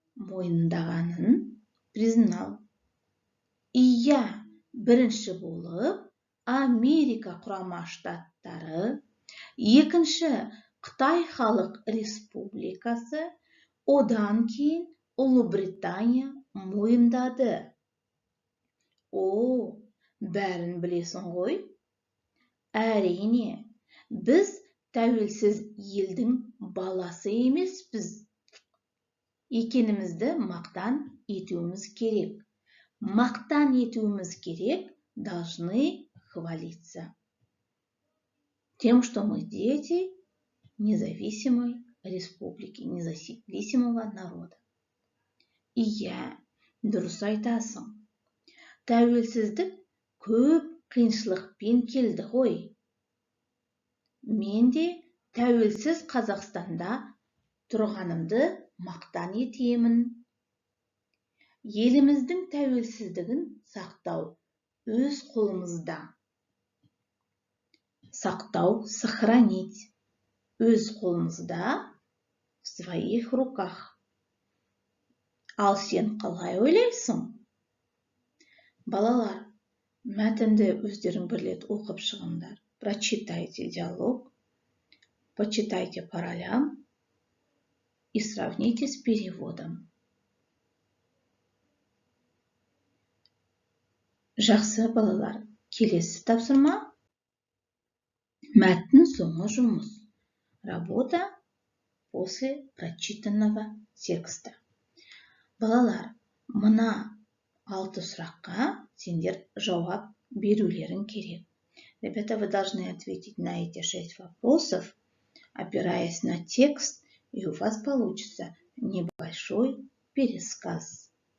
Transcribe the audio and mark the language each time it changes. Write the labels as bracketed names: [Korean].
[Kazakh] Мойындағанын [Russian] признал. [Kazakh] Ия, бірінші болып Америка құрама штаттары, екінші Қытай Халық Республикасы, одан кейін Ұлыбритания мойындады. бәрін білесің ғой? Әрине, біз тәуелсіз елдің баласы емеспіз екенімізді мақтан етуіміз керек. Мақтан етуіміз керек, [Russian] должны хвалиться тем, что мы дети независимой республики, независимого народа. [Kazakh] Иә, дұрыс айтасың. Тәуелсіздік көп қиыншылықпен келді ғой. Мен де тәуелсіз Қазақстанда тұрғанымды мақтан етемін. Еліміздің тәуелсіздігін сақтау өз қолымызда. Сақтау, [Russian] сохранить. [Kazakh] Өз қолымызда, [Russian] в своих руках. [Kazakh] Ал сен қалай ойлайсың? Балалар, мәтінді өздерің бірлет оқып шығыңдар. [Russian] Прочитайте диалог, почитайте по ролям и сравните с переводом. [Kazakh] Жақсы балалар, келесі тапсырма. Мәтін соңы жұмыс. [Russian] Работа после прочитанного текста. [Kazakh] Балалар, мына 6 сұраққа сендер жауап берулерің керек. [Russian] Ребята, вы должны ответить на эти 6 вопросов, опираясь на текст, и у вас получится небольшой пересказ.